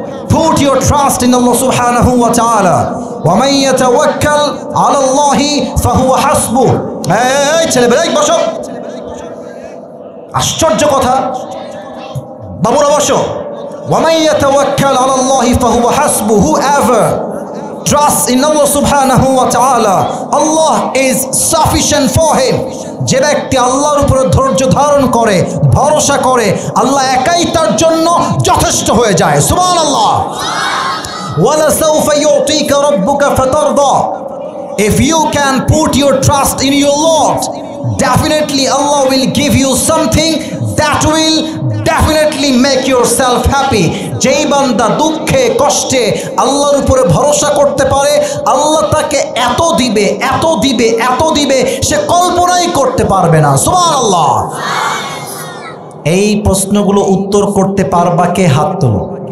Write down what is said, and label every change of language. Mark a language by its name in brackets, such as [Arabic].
[English] Put your trust in Allah subhanahu wa ta'ala. [Arabic] وَمَنْ يَتَوَكَّلْ عَلَى اللَّهِ فَهُوَ حَسْبُهُ. [Bangla] এই ছেলেবেলা বসো, আশ্চর্য কথা, বাবুরা বসো। [Arabic] وَمَنْ يَتَوَكَّلْ عَلَى اللَّهِ فَهُوَ حَسْبُهُ. [English] Whoever trusts in Allah subhanahu wa ta'ala, Allah is sufficient for him. [Bangla] যে ব্যক্তি আল্লাহর উপরে ধৈর্য ধারণ করে, ভরসা করে, আল্লাহ একাই তার জন্য যথেষ্ট হয়ে যায়। [Arabic] সুবহানাল্লাহ। وَلَسَوْفَ يُعْطِيكَ رَبُّكَ فَتَرْضَى. [English] If you can put your trust in your Lord, definitely Allah will give you something that will definitely make yourself happy. [Bangla] যেই বান্দা দুঃখে কষ্টে আল্লাহর উপরে ভরসা করতে পারে, আল্লাহ তাকে এত দিবে, এত দিবে, এত দিবে, সে কল্পনাই করতে পারবে না। সুবহানাল্লাহ। এই প্রশ্নগুলো উত্তর করতে পারবা কে? হাত তোলো।